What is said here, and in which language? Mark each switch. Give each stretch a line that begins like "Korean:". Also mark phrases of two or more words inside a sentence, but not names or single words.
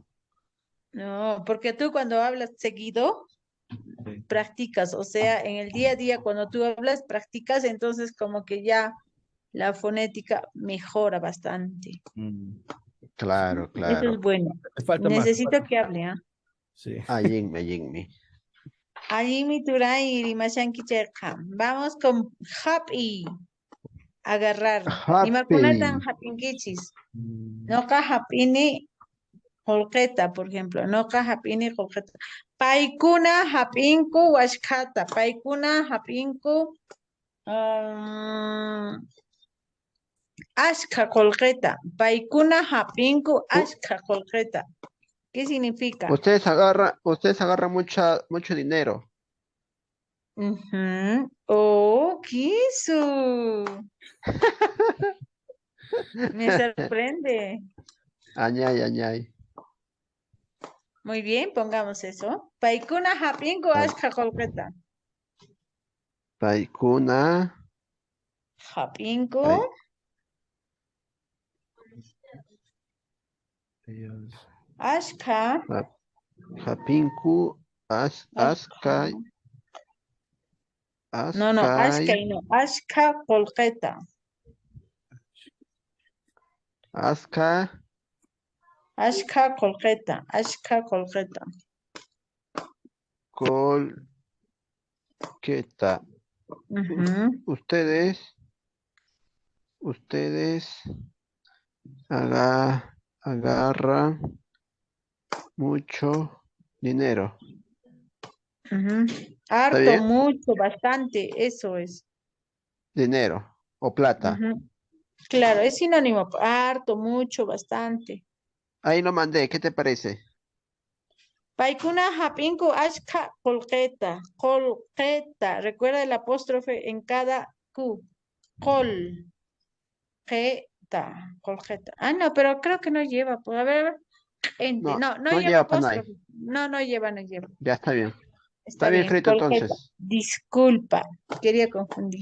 Spanish: No, porque tú cuando hablas seguido, Sí. practicas. O sea, en el día a día, cuando tú hablas, practicas, entonces como que ya la fonética mejora bastante. Mm. Claro, Eso es claro. bueno. Me falta más. Necesito que hable, ¿ah? Sí.
Quechua: Ayinme, ayinme. Allí turay rimashanki cherqam.
Spanish: Vamos con happy. Agarrar.
Quechua: Imakunatan Happy. hapinkichis. Mm. Noqa hapini holqeta,
Spanish: por ejemplo.
Quechua: Noqa hapini holqeta. Paikuna hapinku washkata. Paikuna hapinku ashka holqeta. Paikuna hapinku U- ashka holqeta.
Spanish: ¿Qué significa? ustedes agarran mucho dinero. Ujú. Oh, Kisu. Me sorprende.
Quechua: Añay, añay.
Spanish: Muy bien, pongamos eso.
Quechua: Paikuna hapinku Pa- ashka holqeta. Paikuna. Hapinku pai-
Spanish: Ellos.
Quechua: ashka. pa- Hapinku. Ashka. Askai.
Spanish: No,
Quechua: Askai. ashka y no. Ashka holqeta. Aska. Ashka holqeta. Ashka holqeta. Colqueta.
Spanish: Ujú, Ustedes agarran mucho dinero. ujú. ¿Está Harto, bien? mucho, bastante, eso es. Dinero o plata. Ujú. Claro, es sinónimo. Harto, mucho, bastante. Ahí lo mandé, ¿qué te parece?
Quechua: Paikuna hapinku ashka holqeta. Holqeta.
Spanish: Recuerda el apóstrofe en cada Q.
Quechua: Col. Colgeta.
Spanish: Ah, no, pero creo que no lleva. Pues a ver, gente. No, No, no no lleva lleva Panay. apóstrofe. No lleva, no lleva. Ya está bien. Está Está bien bien, escrito colgeta. entonces. Disculpa, quería confundir.